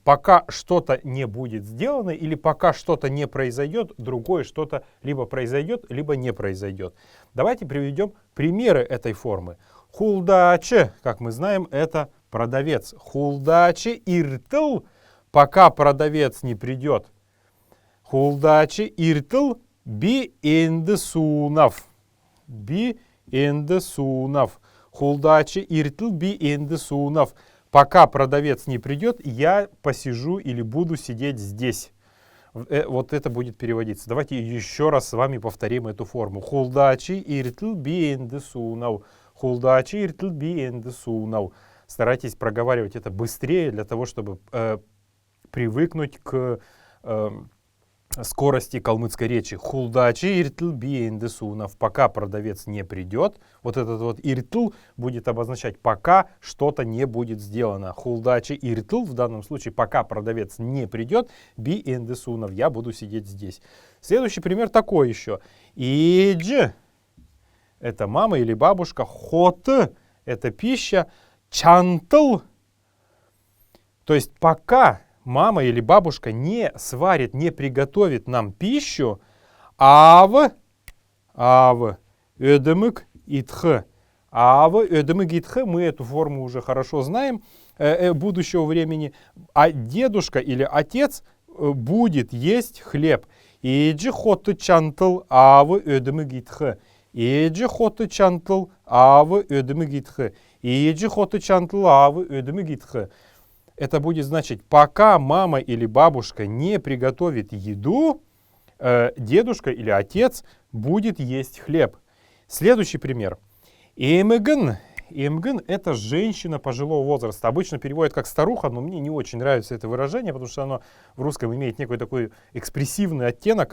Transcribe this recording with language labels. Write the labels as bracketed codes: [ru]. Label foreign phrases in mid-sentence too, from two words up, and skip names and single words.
[ru] Пока что-то не будет сделано или пока что-то не произойдет, другое что-то либо произойдет, либо не произойдет. Давайте приведем примеры этой формы. [xal] Хулдаче, как [ru] мы знаем, это продавец. [xal] Хулдаче иртл, пока продавец не придет. Хулдаче иртл би индесунав. Би индесунав. Хулдаче иртл би индесунав. [ru] Пока продавец не придет, я посижу или буду сидеть здесь. Вот это будет переводиться. Давайте еще раз с вами повторим эту форму. [xal] Хулдачи иртл би индесунав. Хулдачи иртл би индесунав. [ru] Старайтесь проговаривать это быстрее, для того, чтобы привыкнуть к скорости калмыцкой речи. [xal] Хулдачи иртл би индесунав. [ru] Пока продавец не придет. Вот этот вот иртл будет обозначать, пока что-то не будет сделано. [xal] Хулдачи иртл, [ru] в данном случае, пока продавец не придет, [xal] би индесунав. [ru] Я буду сидеть здесь. Следующий пример такой еще. Идж — это мама или бабушка. Хот — это пища. Чантл — то есть пока мама или бабушка не сварит, не приготовит нам пищу, [xal] ödemük итх. Ödemük итх, [ru] мы эту форму уже хорошо знаем будущего времени, а дедушка или отец будет есть хлеб. [xal] Иджи хотты чантл авы ödemük итх. Иджи хотты чантл авы ödemük итх. Иджи хотты чантл авы ödemük итх. [ru] Это будет значить, пока мама или бабушка не приготовит еду, дедушка или отец будет есть хлеб. Следующий пример. Имгн. Имгн — это женщина пожилого возраста. Обычно переводят как старуха, но мне не очень нравится это выражение, потому что оно в русском имеет некий такой экспрессивный оттенок.